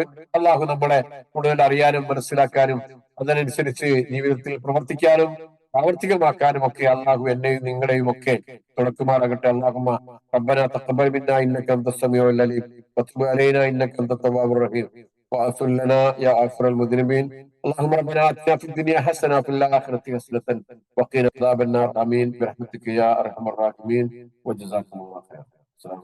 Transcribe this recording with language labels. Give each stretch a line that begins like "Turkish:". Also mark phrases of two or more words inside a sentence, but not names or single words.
Malayalam: അള്ളാഹു നമ്മളെ കൂടുതൽ അറിയാനും മനസ്സിലാക്കാനും അതിനനുസരിച്ച് ജീവിതത്തിൽ പ്രവർത്തിക്കാനും പ്രാവർത്തികമാക്കാനും ഒക്കെ അള്ളാഹു എന്നെയും നിങ്ങളെയും ഒക്കെ തുണക്കുമാറാകട്ടെ.
Arabic: اللهم ربنا تقبل منا إنك أنت السميع العليم وتب علينا إنك أنت التواب الرحيم واغفر لنا يا غفور المذنبين. اللهم ربنا آتنا في الدنيا حسنة وفي الآخرة حسنة وقنا عذاب النار. آمين برحمتك يا أرحم الراحمين وجزاكم الله خيرا.